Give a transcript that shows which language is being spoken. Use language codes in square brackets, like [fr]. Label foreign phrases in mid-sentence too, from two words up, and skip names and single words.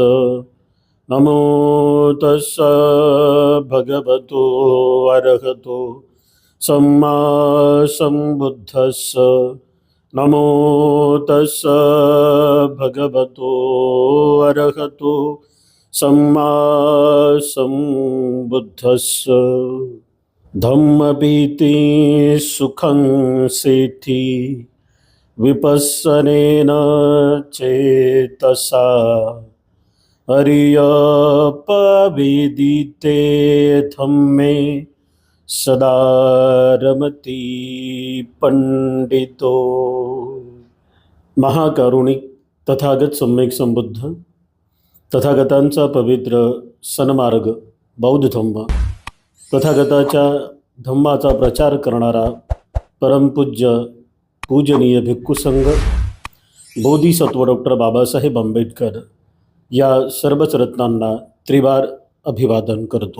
[pi] नमो तस् भगवतो अरहतो सम्मा सम्बुद्धस्स। नमो तस् भगवतो अरहतो सम्मा सम्बुद्धस्स। धम्मपीति सुखं सेति विपस्सनेन चेतसा। अर्यपवेदिते धम्मे सदा रमति पंडितो। [mr] महाकारुणिक तथागत सम्यक संबुद्ध तथागतांचा पवित्र सन्मार्ग बौद्ध धम्म, तथागताच्या धम्माचा प्रचार करणारा परमपूज्य पूजनीय भिक्खू संघ बोधिसत्व डॉक्टर बाबासाहेब आंबेडकर या सर्वच रत्नांना त्रिवार अभिवादन करतो।